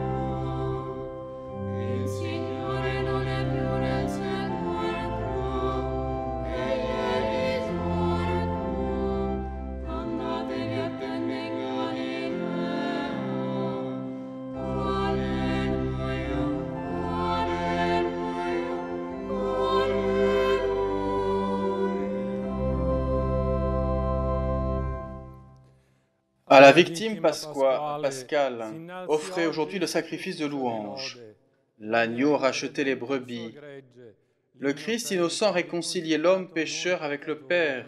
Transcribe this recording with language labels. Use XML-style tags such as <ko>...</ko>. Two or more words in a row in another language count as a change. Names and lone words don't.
<it>Il Signore non è più nel sepolcro, egli è risorto. Andatevi a tende in Galilea. Alleluia,</it> <fr>À la victime pascale, offrez aujourd'hui le sacrifice de louange. L'agneau rachetait les brebis. Le Christ innocent réconciliait l'homme pécheur avec le Père.</fr>